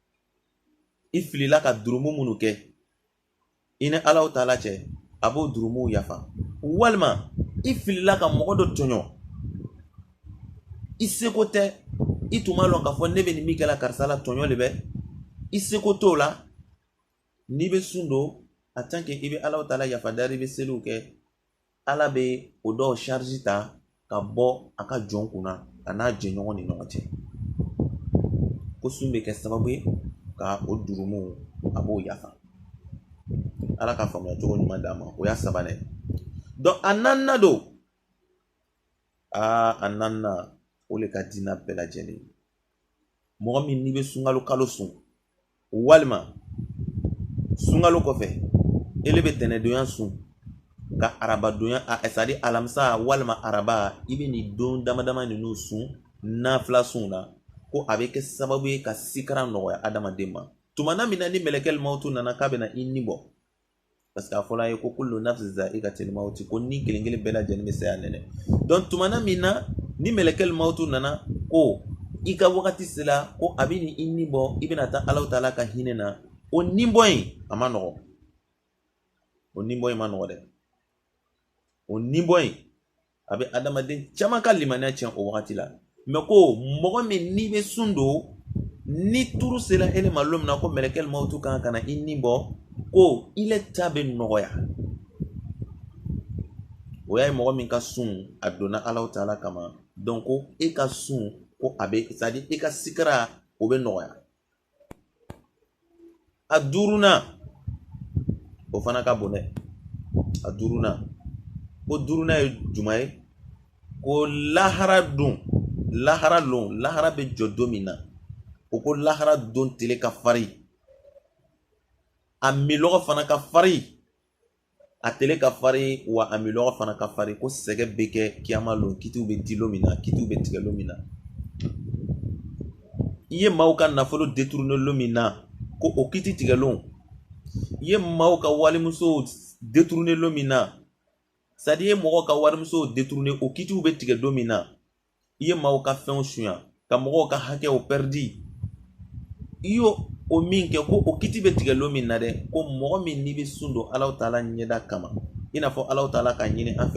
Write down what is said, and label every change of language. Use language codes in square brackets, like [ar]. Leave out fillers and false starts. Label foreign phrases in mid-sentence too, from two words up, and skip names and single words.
[bm] i filila ka durumu minnu kɛ i ni ala taala cɛ a b'o durumuw yafa walima i filila ka mɔgɔ dɔ tɔɲɔ i seko tɛ i tun b'a lɔn k'a fɔ ne bɛ nin min kɛla karisa la tɔɲɔ de bɛ i seko t'o la n'i bɛ sun don [fr] en tant que [bm] i bɛ ala taala yafa dari i bɛ seliw kɛ ala bɛ o dɔw charge ta ka bɔ a ka jɔn kunna a n'a jɛɲɔgɔn ni ɲɔgɔn cɛ ko sun bɛ kɛ sababu ye ka o durumu a b'o yafa ala ka faamuya cogo ɲuman d'a ma o y'a sabanan donc a naaninan don a naaninan o le ka diinɛ bɛɛ lajɛlen mɔgɔ min n'i bɛ sunkalo kalo sun walima sunkalo kɔfɛ ele bɛ tɛnɛdonya sun ka arabadonya c'est-à-dire alamisa walima araba i bɛ nin don dama dama ninnu sun nafila sun na ko a bɛ kɛ sababu ye ka sikara nɔgɔya adamaden ma tumana min na ni mɛlɛkɛl mawutu nana k'a bɛna i ni bɔ [fr] parce que [bm] a fɔla ye ko [ar] كل نفس ذائقة الموت [bm] ko ni kelen kelen bɛɛ lajɛlen bɛ se a nɛnɛ donc tumana min na ni mɛlɛkɛl mawutu nana ko i ka wagati sera ko a bɛ ni i ni bɔ i bɛna taa ala taala ka hinɛ na o ni bɔ in a ma nɔgɔ o ni bɔ in ma nɔgɔ dɛ o ni bɔ in a bɛ adamaden caman ka limaniya tiɲɛ o wagati la mais ko mɔgɔ min n'i bɛ sun don ni turu sera ele ma don min na ko mɛlɛkɛl mawutu kan ka na i ni bɔ ko ile ta bɛ nɔgɔya o y'a ye mɔgɔ min ka sun a donna ala taala kama donc ko e ka sun ko a bɛ c'est-à-dire e ka sikara o bɛ nɔgɔya a duurunan o fana ka bon dɛ a duurunan ko duurunan ye juma ye ko lahara don lahara lon lahara bɛ jɔ don min na o ko lahara don tile ka farin a milɔgɔ fana ka farin a tele ka farin wa a milɔgɔ fana ka farin ko sɛgɛ bɛ kɛ kiyama lon kitiw bɛ di lon min na kitiw bɛ tigɛ lon min na i ye maaw ka nafolo détourner lon min na ko o kiti tigɛlon i ye maaw ka walimusow détourner lo min na [fr] c'est à dire [bm] i ye mɔgɔw ka warimusow détourner o kitiw bɛ tigɛ don min na i ye maaw ka fɛnw suɲa ka mɔgɔw ka hakɛw pɛridi i y'o o min kɛ ko o kiti bɛ tigɛ lo min na dɛ ko mɔgɔ min n'i bɛ sun don Alahu Taala ɲɛda kama i n'a fɔ Alahu Taala ka ɲini an